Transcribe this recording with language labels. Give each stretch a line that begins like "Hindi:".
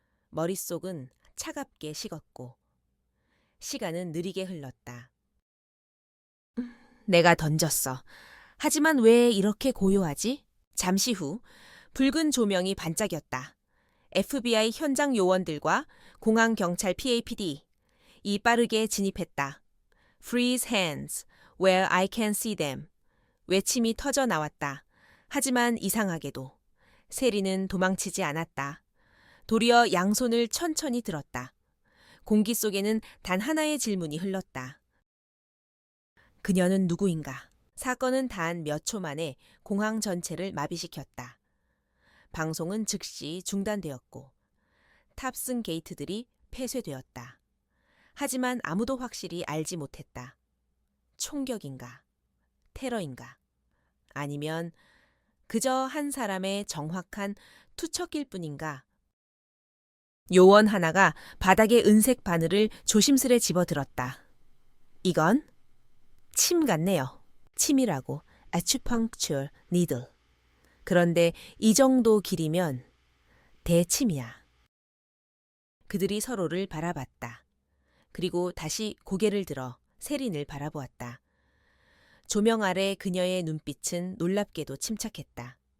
Korean: 머릿속은 차갑게 식었고 시간은 느리게 흘렀다. 내가 던졌어. 하지만 왜 이렇게 고요하지? 잠시 후 붉은 조명이 반짝였다. FBI 현장 요원들과 공항 경찰 PAPD 이 빠르게 진입했다.
English: Freeze hands, where I can see them.
Korean: 외침이 터져 나왔다. 하지만 이상하게도 세리는 도망치지 않았다. 도리어 양손을 천천히 들었다. 공기 속에는 단 하나의 질문이 흘렀다. 그녀는 누구인가? 사건은 단 몇 초 만에 공항 전체를 마비시켰다. 방송은 즉시 중단되었고 탑승 게이트들이 폐쇄되었다. 하지만 아무도 확실히 알지 못했다. 총격인가? 테러인가? 아니면 그저 한 사람의 정확한 투척일 뿐인가? 요원 하나가 바닥의 은색 바늘을 조심스레 집어들었다. 이건 침 같네요. 침이라고,
English: acupuncture needle.
Korean: 그런데 이 정도 길이면 대침이야. 그들이 서로를 바라봤다. 그리고 다시 고개를 들어 세린을 바라보았다. 조명 아래 그녀의 눈빛은 놀랍게도 침착했다.